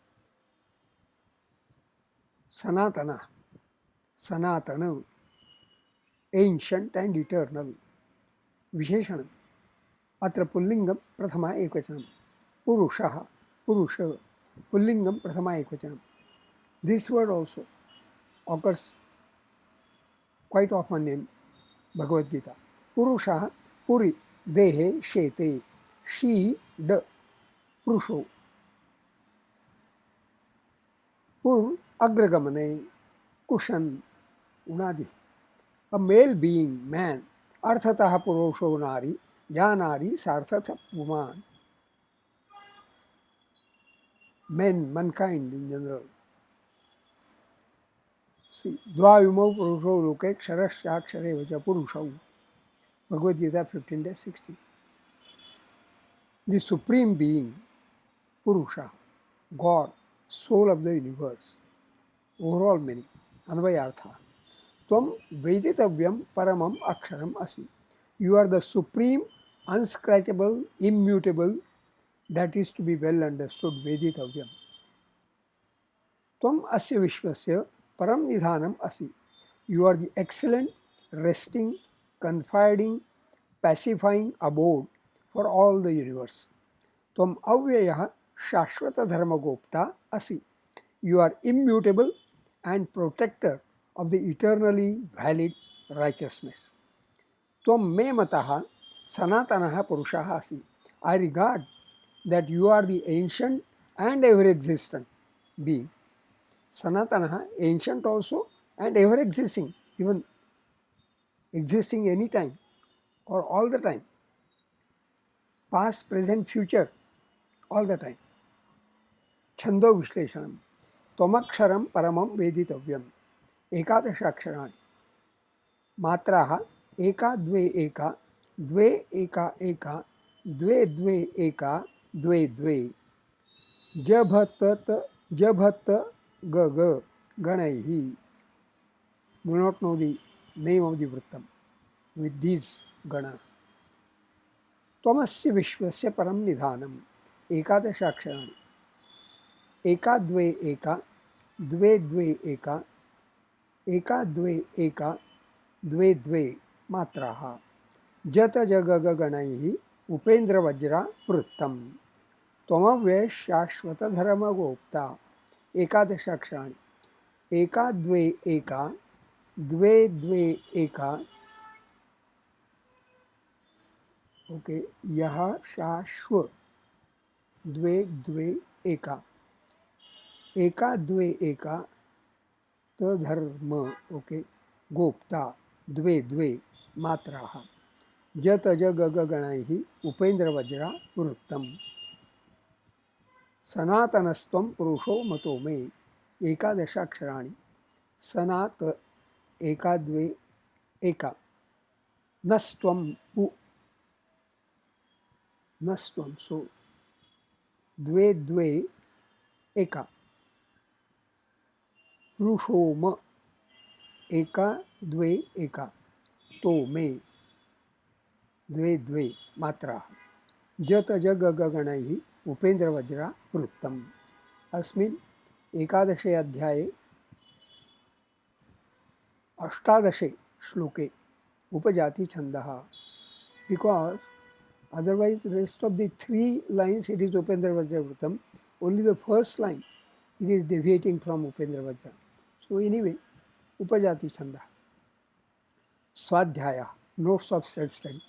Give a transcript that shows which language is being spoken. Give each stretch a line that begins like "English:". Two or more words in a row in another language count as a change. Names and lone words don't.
Sanskrit: सनातन सनातन
English: ancient and eternal
Sanskrit: विशेषण अत्र पुल्लिंगम प्रथमा एकवचनम पुरुषः पुरुष पुल्लिंगम प्रथमा एकवचनम
English: this word also occurs quite often in Bhagavad Gita.
Sanskrit: पुरुषः पुरि देहे शेते शीड पुरुषो पुर अग्रगमने कुशन उनादि
English: a male being man
Sanskrit: अर्थतः पुरुषो नारी या नारी सार्थतः पुमान
English: men mankind in general. See,
Sanskrit: द्वाविमौ पुरुषो लोके क्षरश्चाक्षरे वच पुरुषौ Bhagavad Gita 15-16.
English: The supreme being Purusha, God, soul of the universe, overall meaning,
Sanskrit: Anvayartha. त्वं वेदितव्यं परमम् अक्षरम् असि.
English: You are the supreme, unscratchable, immutable, that is to be well understood,
Sanskrit: Veditavyam. त्वम् अस्य विश्वस्य परम् निधानम् असि.
English: You are the excellent, resting, confiding, pacifying abode for all the universe.
Sanskrit: त्वम् अव्ययः शाश्वत धर्म गोप्ता असि.
English: You are immutable and protector of the eternally valid righteousness.
Sanskrit: त्वम् मे मतः सनातनः पुरुषः असि.
English: I regard that you are the ancient and ever-existent being. Sanatanaha, ancient also and ever-existing, even existing anytime or all the time. Past, present, future, all the time.
Sanskrit: छन्दो विश्लेषणम्. तोमक्षरम् परमम् वेदितव्यम्. एकादश अक्षराणि. मात्राः एक द्वे एक, द्वे एक एक, द्वे द्वे एक, द्वे द्वे eka, dve dve. जभत् गग गणैः.
English: Do not know the name of the vrittam with these gana.
Sanskrit: त्वमस्य विश्वस्य परम् निधानम्. एकादश अक्षराणि. एक द्वे एक, द्वे द्वे एक, एक द्वे एक, द्वे द्वे मात्राः. जत जगग गणैः उपेन्द्र वज्र प्रुत्तम्. त्वमव्यय शाश्वत धर्म गोप्ता. एकादश अक्षराणि। एक द्वे एक, द्वे द्वे एक. Okay, यह शश्व द्वे द्वे एक. एक द्वे एक तद्धर्म, okay, गोप्ता द्वे द्वे मात्राः. जत जगग गणैः उपेन्द्र वज्र वृत्तम्. सनातनस्त्वं पुरुषो मतो मे. एकादश अक्षराणि। सनत् एक द्वे एक. नस्त्वम् पु। नस्त्वम्, so द्वे द्वे एक. प्रुषोम एक द्वे एक. तो मे द्वे द्वे मात्र. जत जगग गणैः उपेन्द्र वज्र वृत्तम्. अस्मिन् एकादशे अध्याये अष्टादशे श्लोके उपजाति छन्दः.
English: Because otherwise rest of the 3 lines it is
Sanskrit: उपेन्द्र वज्र वृत्तम्.
English: Only the first line it is deviating from
Sanskrit: उपेन्द्र वज्र.
English: So anyway,
Sanskrit: उपजाति छन्द.
English: Swadhyaya, notes of self-study.